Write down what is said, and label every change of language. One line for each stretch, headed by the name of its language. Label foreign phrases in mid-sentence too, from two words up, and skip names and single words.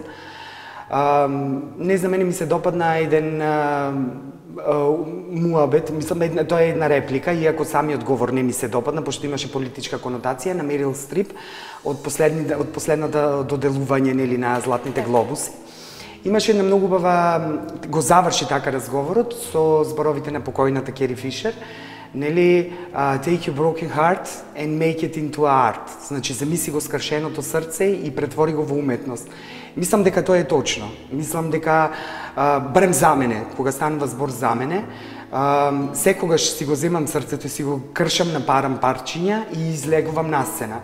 Macedonian: Не за мене ми се допадна еден муабет, мислам, тоа е една реплика, иако самиот говор не ми се допадна, пошто имаше политичка конотација, на Мерил Стрип од последната доделување, нели, на Златните глобуси. Имаше една многу убава, го заврши така разговорот со зборовите на покојната Кери Фишер, нели,
English: take your broken heart and make it into art.
Macedonian: Значи, замисли го скршеното срце и претвори го во уметност. Мислам дека тоа е точно. Мислам дека, барем за мене, кога станува збор за мене, секогаш си го земам срцето и си го кршам на парчиња и излегувам на сцена.